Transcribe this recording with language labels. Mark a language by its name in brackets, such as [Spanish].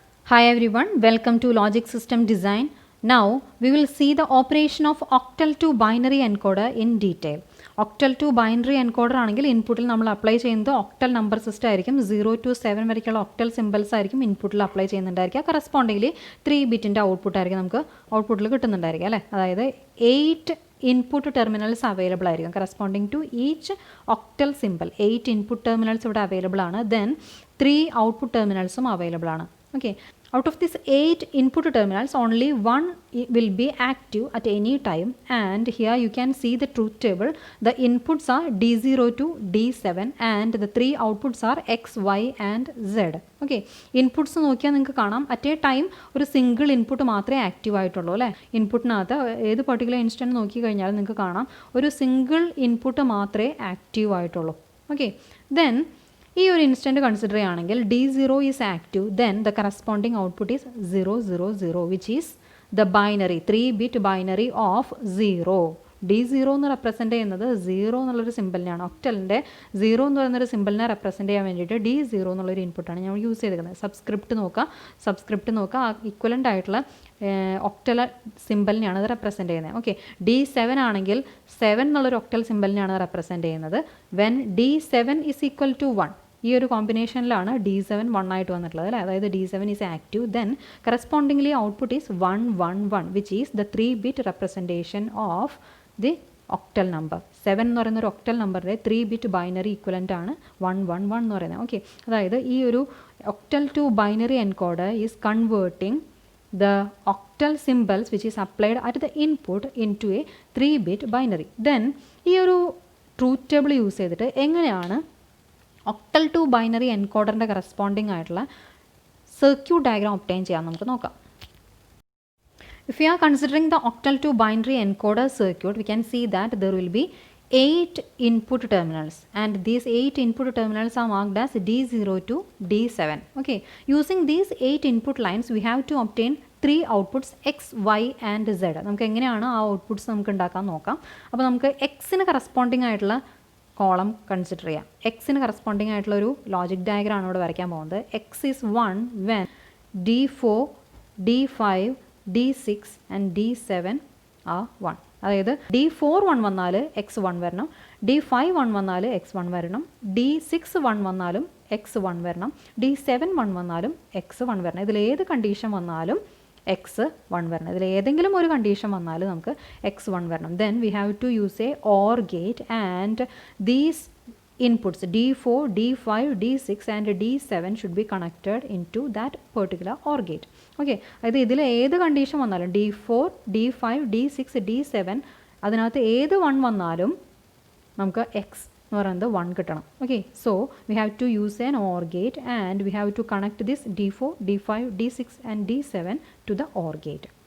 [English] Hi everyone, welcome to Logic System Design. Now we will see the operation of octal to binary encoder in detail. [Malayalam] Octal to binary encoder ആണെങ്കിൽ ഇൻപുട്ടിൽ നമ്മൾ apply ചെയ്യുന്നത് octal number system ആയിരിക്കും. 0 to 7 വരെയുള്ള octal symbols ആയിരിക്കും ഇൻപുട്ടിൽ apply ചെയ്യുന്നുണ്ടായിരിക്കുക. Correspondingly 3 ബിറ്റിൻ്റെ output ആയിരിക്കും നമുക്ക് ഔട്ട്പുട്ടിൽ കിട്ടുന്നുണ്ടായിരിക്കുക അല്ലേ. അതായത് 8 ഇൻപുട്ട് ടെർമിനൽസ് അവൈലബിൾ ആയിരിക്കും corresponding to each octal simple. 8 input terminals ഇവിടെ അവൈലബിൾ ആണ്. ദെൻ 3 ഔട്ട്പുട്ട് ടെർമിനൽസും അവൈലബിൾ ആണ്. [English] Okay, out of these 8 input terminals, only one will be active at any time, and here you can see the truth table. The inputs are D0 to D7 and the 3 outputs are X, Y and Z. [Malayalam] Okay, inputs നോക്കിയാൽ നിങ്ങൾക്ക് കാണാം at A time ഒരു single input മാത്രമേ active ആയിട്ടുള്ളൂ അല്ലേ. ഇൻപുട്ടിനകത്ത് ഏത് particular instant നോക്കി കഴിഞ്ഞാൽ നിങ്ങൾക്ക് കാണാം ഒരു സിംഗിൾ ഇൻപുട്ട് മാത്രമേ ആക്റ്റീവ് ആയിട്ടുള്ളൂ. [English] okay, then [Malayalam] ഈ ഒരു ഇൻസ്റ്റൻറ്റ് കൺസിഡർ ചെയ്യുകയാണെങ്കിൽ [English] D0 is active, then the corresponding output is 0 0 0 which is the binary 3 bit binary of 0. [Malayalam] D0 എന്ന് റെപ്രസെൻറ്റ് ചെയ്യുന്നത് 0 എന്നുള്ളൊരു സിമ്പിളിനെയാണ്. ഒക്ടലിൻ്റെ 0 എന്ന് പറയുന്നൊരു സിമ്പിളിനെ റെപ്രസെൻറ്റ് ചെയ്യാൻ വേണ്ടിയിട്ട് D0 എന്നുള്ളൊരു ഇൻപുട്ടാണ് നമ്മൾ യൂസ് ചെയ്തിരിക്കുന്നത്. സബ്സ്ക്രിപ്റ്റ് നോക്കുക ഇക്വലൻ്റ് ആയിട്ടുള്ള ഒക്ടൽ സിമ്പിളിനെയാണ് അത് റെപ്രസെൻറ്റ് ചെയ്യുന്നത്. ഓക്കെ, D7 ആണെങ്കിൽ 7 എന്നുള്ളൊരു ഒക്ടൽ സിമ്പിളിനെയാണ് റെപ്രസെൻറ്റ് ചെയ്യുന്നത്. [English] when D7 is equal to 1, [Malayalam] ഈ ഒരു കോമ്പിനേഷനിലാണ് D7 1 ആയിട്ട് വന്നിട്ടുള്ളത് അല്ലേ. അതായത് [English] D7 is active, then correspondingly output is 1 1 1 which is the 3 bit representation of the octal number. [Malayalam] 7 എന്ന് പറയുന്ന ഒരു ഒക്ടൽ നമ്പറിൻ്റെ 3 ബിറ്റ് ബൈനറി ഇക്വലൻ്റ് ആണ് 1 1 1 എന്ന് പറയുന്നത്. [English] okay, [Malayalam] അതായത് ഈ ഒരു [English] Octal to binary encoder is converting the octal symbols which is applied at the input into a 3 bit binary. [Malayalam] Then ഈ ഒരു ട്രൂത്ത് ടേബിൾ യൂസ് ചെയ്തിട്ട് എങ്ങനെയാണ് octal to binary encoderൻ്റെ കറസ്പോണ്ടിങ് ആയിട്ടുള്ള സർക്യൂട്ട് ഡയഗ്രാം ഒബ്റ്റെയിൻ ചെയ്യാൻ നമുക്ക് നോക്കാം. [English] If we are considering the octal to binary encoder circuit, we can see that there will be 8 input terminals and these 8 input terminals are marked as D0 to D7. Okay, using these 8 input lines we have to obtain 3 outputs X, Y and Z. [Malayalam] നമുക്ക് എങ്ങനെയാണ് ആ outputs നമുക്ക് ഉണ്ടാക്കാൻ നോക്കാം. അപ്പോൾ നമുക്ക് എക്സിന് corresponding ആയിട്ടുള്ള കോളം കൺസിഡർ ചെയ്യാം. എക്സിന് കറസ്പോണ്ടിങ് ആയിട്ടുള്ള ഒരു ലോജിക് ഡയഗ്രാം ആണ് ഇവിടെ വരയ്ക്കാൻ പോകുന്നത്. [English] X is 1 when D4 D5 D6 and D7 [Malayalam] ആ 1. അതായത് D4 1 വന്നാൽ എക്സ് 1 വരണം, D5 1 വന്നാൽ എക്സ് 1 വരണം, D6 1 വന്നാലും എക്സ് 1 വരണം, D7 1 വന്നാലും എക്സ് 1 വരണം. ഇതിലേത് കണ്ടീഷൻ വന്നാലും എക്സ് 1 വരണം. ഇതിൽ ഏതെങ്കിലും ഒരു കണ്ടീഷൻ വന്നാൽ നമുക്ക് എക്സ് 1 വരണം. [English] Then we have to use a OR gate and these inputs D4, D5, D6 and D7 should be connected into that particular OR gate. [Malayalam] Okay, അതായത് ഇതിൽ ഏത് കണ്ടീഷൻ വന്നാലും D4, D5, D6, D7 അതിനകത്ത് ഏത് 1 വന്നാലും നമുക്ക് X എന്ന് പറയുന്നത് 1 കിട്ടണം. [English] Okay, so we have to use an OR gate and we have to connect this D4, D5, D6 and D7 to the OR gate.